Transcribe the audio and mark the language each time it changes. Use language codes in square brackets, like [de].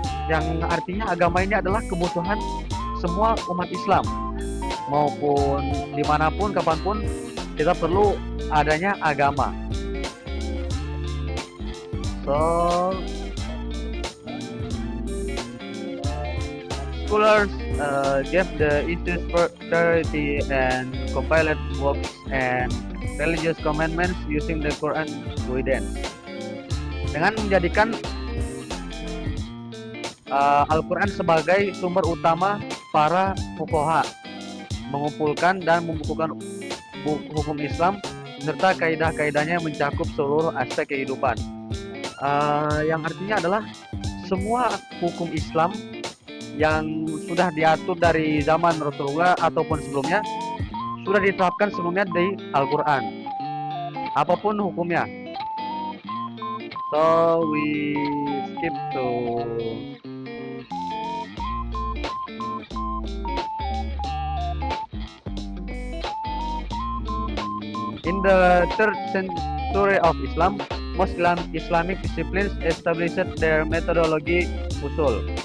[id] Yang artinya agama ini adalah kebutuhan semua umat Islam, maupun dimanapun, kapanpun kita perlu adanya agama. [en] So, scholars gave the issues priority and compiled books and religious commandments using the Quran guidance. [id] Dengan menjadikan Al-Quran sebagai sumber utama, para fuqaha mengumpulkan dan membukukan hukum Islam serta kaidah-kaidahnya yang mencakup seluruh aspek kehidupan. Yang artinya adalah semua hukum Islam yang sudah diatur dari zaman Rasulullah ataupun sebelumnya sudah diterapkan sebelumnya di Al-Quran, apapun hukumnya. [en] So we skip to in the 3rd century of Islam, most Islamic disciplines established their methodology usul.